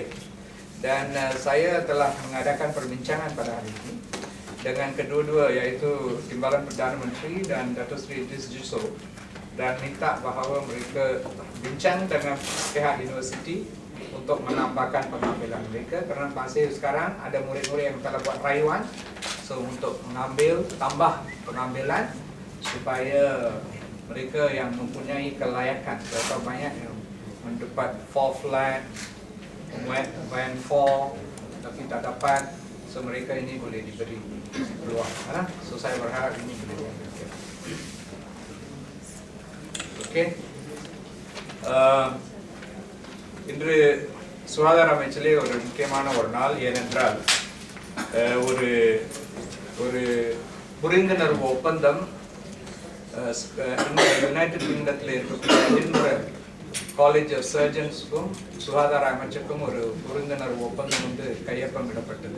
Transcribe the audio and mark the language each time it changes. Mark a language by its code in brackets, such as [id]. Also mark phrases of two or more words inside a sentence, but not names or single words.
[ms] Dan saya telah mengadakan perbincangan pada hari ini dengan kedua-dua, iaitu Timbalan Perdana Menteri dan Datuk Seri Idris Juso, dan minta bahawa mereka bincang dengan pihak universiti untuk menambahkan pengambilan mereka, kerana masih sekarang ada murid-murid yang telah buat rayuan untuk mengambil tambah pengambilan supaya mereka yang mempunyai kelayakan. Berapa banyak yang mendapat 4 flat, Van 4 tapi tak dapat, so mereka ini boleh diberi peluang. So saya berharap ini boleh diambil. Okay. [ta] இன்று சுகாதார அமைச்சிலே ஒரு முக்கியமான ஒரு நாள். ஏனென்றால் ஒரு புரிந்துணர்வு ஒப்பந்தம் யுனைடெட் கிங்டத்தில் இருக்கக்கூடிய எடின்பர்க் காலேஜ் ஆஃப் சர்ஜன்ஸுக்கும் சுகாதார அமைச்சுக்கும் ஒரு புரிந்துணர்வு ஒப்பந்தம் வந்து கையொப்பமிடப்பட்டது.